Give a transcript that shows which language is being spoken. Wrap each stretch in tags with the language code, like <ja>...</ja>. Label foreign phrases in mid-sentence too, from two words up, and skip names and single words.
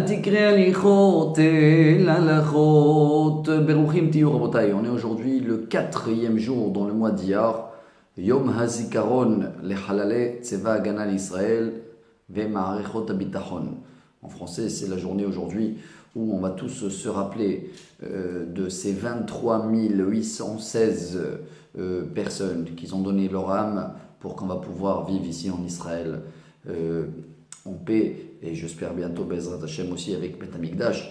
<he>תקרא הליכות אל הלכות. ברוכים תהיו רבותיי.</he> <fr>On est aujourd'hui le quatrième jour dans le mois d'Iyar.</fr> <he>יום הזיכרון לחללי צבא ההגנה לישראל ומערכות הביטחון.</he> <fr>En français, c'est la journée aujourd'hui où on va tous se rappeler de ces 23 816 personnes qui ont donné leur âme pour qu'on va pouvoir vivre ici en Israël en paix, et j'espère bientôt</fr> <he>בעזרת השם</he> <fr>aussi avec</fr> <he>בית המקדש.</he>